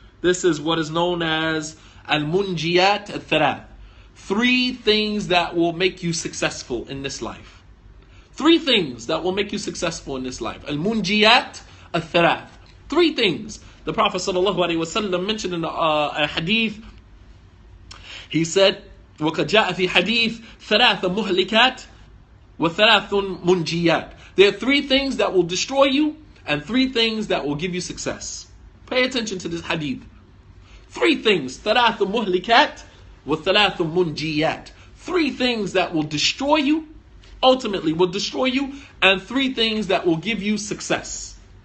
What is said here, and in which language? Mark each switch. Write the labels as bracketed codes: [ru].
[en] This is what is known as al-munjiyat al-thalath. 3 things that will make you successful in this life. 3 things that will make you successful in this life. Al-munjiyat al-thalath. 3 things. The Prophet sallallahu alaihi wasallam mentioned in a hadith. He said, [ar] وَقَدْ جَاءَ فِي حَدِيث ثَلَاثَ مُهْلِكَاتٍ وَثَلَاثٌ مُنْجِيَاتٍ. [en] There are 3 things that will destroy you and 3 things that will give you success. Pay attention to this hadith. 3 things. [ar] ثَلَاثَ مُهْلِكَاتٍ وَثَلَاثٌ مُنْجِيَاتٍ. [en] 3 things that will destroy you, ultimately will destroy you, and 3 things that will give you success.